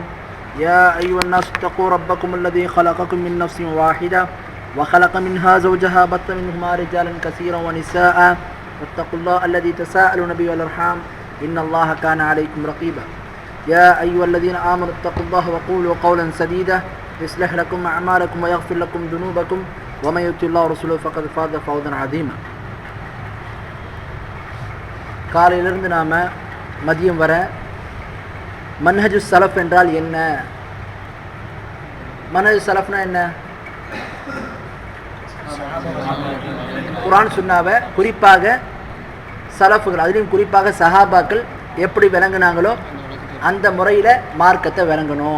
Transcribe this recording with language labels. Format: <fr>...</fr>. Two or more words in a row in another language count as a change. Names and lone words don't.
<ar>يا أيها الناس اتقوا ربكم الذي خلقكم من نفس واحدة وخلق منها زوجها بث منهما رجالا كثيرا ونساء واتقوا الله الذي تساءلون به والأرحام إن الله كان عليكم رقيبا. يا أيها الذين آمنوا اتقوا الله وقولوا قولا سديدا يصلح لكم أعمالكم ويغفر لكم ذنوبكم ومن يطع الله ورسوله فقد فاز فوزا عظيما.</ar> <ta>காலையிலிருந்து நாம் மதியம் வர</ta> <ar>منهج السلف</ar> <ta>என்றால் என்ன, மன்ஹஜு சலஃப்னா என்ன, குர்ஆன் சுன்னாவை குறிப்பாக சலஃபுகள் அதுலேயும் குறிப்பாக சஹாபாக்கள் எப்படி விளங்குனாங்களோ அந்த முறையில் மார்க்கத்தை விளங்கணும்.</ta>